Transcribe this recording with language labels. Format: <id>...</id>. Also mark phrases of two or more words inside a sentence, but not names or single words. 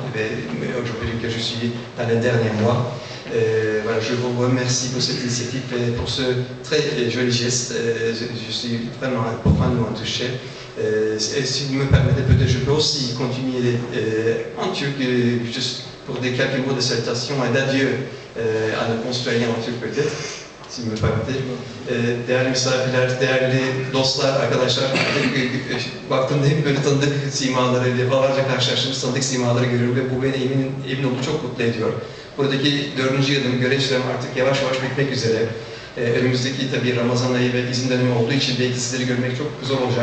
<fr>Je peux dire que je suis dans les derniers mois. Voilà, je vous remercie pour cette initiative et pour ce très joli geste. Je suis vraiment profondément touché. Et si vous me permettez, peut-être je peux aussi continuer en turc, juste pour des quelques mots de salutation et d'adieu à nos concitoyens en turc peut-être. Si vous me permettez.</fr> <tr>Değerli misafirler, değerli dostlar, arkadaşlar, baktığımda hep böyle tanıdık simaları, defalarca karşılaştığımız tanıdık simaları görüyorum ve bu beni emin olun çok mutlu ediyor. Buradaki 4. yılım, görev sürem artık yavaş yavaş bitmek üzere. Önümüzdeki tabii Ramazan ayı ve izin dönemi olduğu için belki sizleri görmek çok zor olacak.</tr>